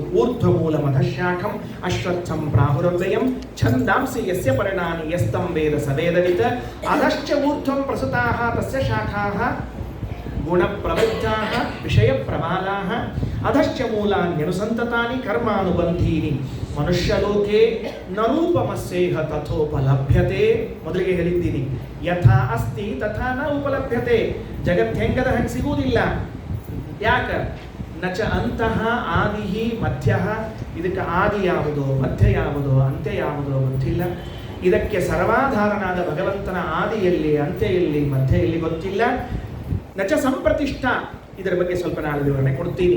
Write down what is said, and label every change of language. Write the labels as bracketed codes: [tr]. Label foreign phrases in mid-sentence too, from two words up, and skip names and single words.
[sa] ಊರ್ಧ್ವಮೂಲ ಮಧಶಾಖಂ ಅಶ್ವತ್ಥಂ ಪ್ರಾಹುರವ್ಯಯಂ ಛಂದಾಂಸಿ ಯಸ್ಯ ಪರಿಣಾನಿ ಯಸ್ತಂ ವೇದ ಸವೇದವಿತ ಅಧಶ್ಚ ಊರ್ಧ್ವಂ ಪ್ರಸುತಾಃ ತಸ್ಯ ಶಾಖಾಃ ಗುಣಪ್ರವೃದ್ಧಾಃ ವಿಷಯ ಪ್ರಮಾಲಾಃ ಅಧಶ್ಚ ಮೂಲಾನ್ಯನುಸಂತತಾನಿ ಕರ್ಮಾನುಬಂಧೀನಿ ಮನುಷ್ಯಲೋಕೆ ನರೂಪಮಸ್ಯೇಹ ತಥೋಪಲಭ್ಯತೆ. [kn] ಮೊದಲಿಗೆ ಹೇಳಿದ್ದೀನಿ, [sa] ಯಥಾ ಅಸ್ತಿ ತಥಾ ನ ಉಪಲಭ್ಯತೆ. [kn] ಜಗತ್ ಹೆಂಗದ ಹಂಗೆ ಸಿಗುವುದಿಲ್ಲ. ಯಾಕ? [sa] ನಚ ಅಂತಃ ಆದಿಹಿ ಮಧ್ಯ [kn] ಇದಕ್ಕೆ ಆದಿ ಯಾವುದೋ, ಮಧ್ಯ ಯಾವುದೋ, ಅಂತ್ಯ ಯಾವುದೋ ಗೊತ್ತಿಲ್ಲ. ಇದಕ್ಕೆ ಸರ್ವಾಧಾರನಾದ ಭಗವಂತನ ಆದಿಯಲ್ಲಿ, ಅಂತ್ಯದಲ್ಲಿ, ಮಧ್ಯೆಯಲ್ಲಿ ಗೊತ್ತಿಲ್ಲ. [sa] ನಚ ಸಂಪ್ರತಿಷ್ಠ, [kn] ಇದರ ಬಗ್ಗೆ ಸ್ವಲ್ಪ ನಾಳೆ ವಿವರಣೆ ಕೊಡ್ತೀನಿ.